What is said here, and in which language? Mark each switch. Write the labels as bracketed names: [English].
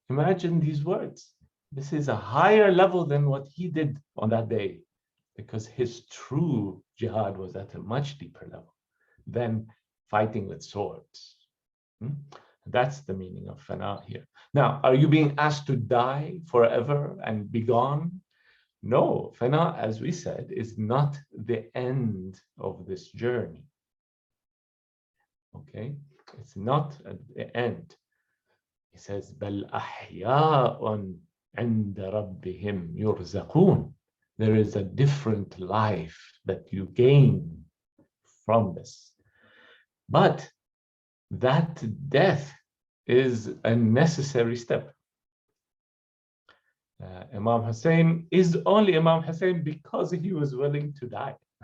[English] Imagine these words. This is a higher level than what he did on that day, because his true jihad was at a much deeper level than fighting with swords. That's the meaning of fana here. Now, are you being asked to die forever and be gone? No, fana, as we said, is not the end of this journey. Okay, it's not at the end. [Arabic] He says, بَلْ أَحْيَاءٌ عِنْدَ رَبِّهِمْ يُرْزَقُونَ. [English] There is a different life that you gain from this. But that death is a necessary step. Imam Hussein is only Imam Hussein because he was willing to die.